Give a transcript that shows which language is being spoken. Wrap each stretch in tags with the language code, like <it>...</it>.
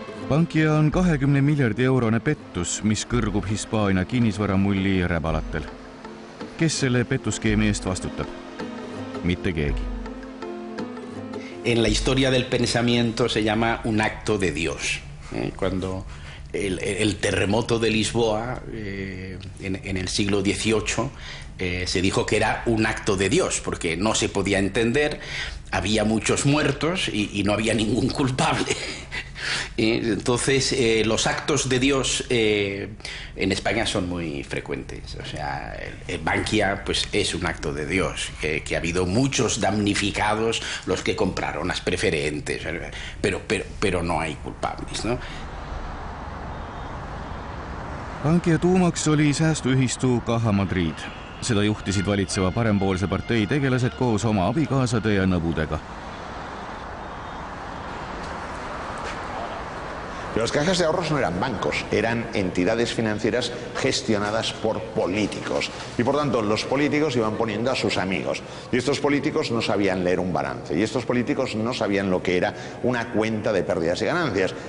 <et>Bankia on 20 miljardi eurone pettus, mis kõrgub Hispaania kinnisvaramulli räbalatel. Kes selle petuskeemi eest vastutab? Mitte keegi.</et> <es>En la historia del pensamiento se llama un acto de Dios. Cuando el terremoto de Lisboa en el siglo XVIII se dijo que era un acto de Dios, porque no se podía entender, había muchos muertos y no había ningún culpable. Entonces los actos de Dios en España son muy frecuentes. O sea, el Bankia pues es un acto de Dios, que ha habido muchos damnificados, los que compraron las preferentes, pero no hay culpables, ¿no?</es> <et>Bankia tuumaks oli säästuühistu Caja Madrid. Seda juhtisid valitseva parempoolse partei tegelased koos oma abikaasade ja nõbudega.</et> <es>Las cajas de ahorros no eran bancos, eran entidades financieras gestionadas por políticos. Y por tanto, los políticos iban poniendo a sus amigos. Y estos políticos no sabían leer un balance. Y estos políticos no sabían lo que era una cuenta de pérdidas y ganancias.</es>